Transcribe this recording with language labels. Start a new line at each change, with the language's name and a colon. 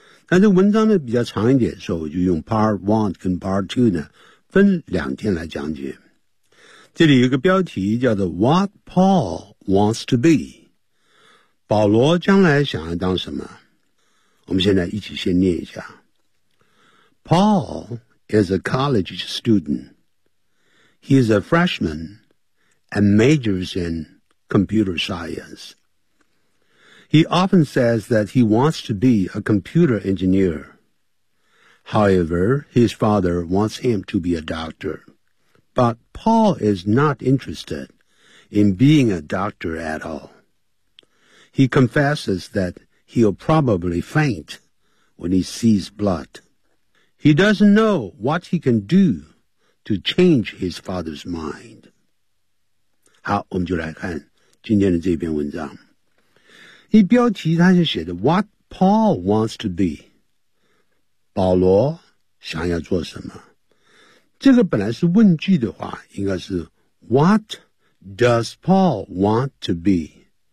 Chinese: 那这个文章呢比较长一点，所以我就用 part one 跟 part two 呢分两天来讲解。这里有一个标题叫做
English: What Paul Wants to Be，
Chinese: 保罗将来想要当什么。我们现在一起先念一下。
English: Paul is a college student. He is a freshman and majors in computer science. He often says that he wants to be a computer engineer. However, his father wants him to be a doctor. But Paul is not interested in being a doctor at all. He confesses that he'll probably faint when he sees blood. He doesn't know what he can do to change his father's mind.
Chinese: 好，我们就来看今天的这篇文章。一标题它是写的
English: What Paul wants to be，
Chinese: 保罗想要做什么？这个本来是问句的话，应该是
English: What does Paul want to be？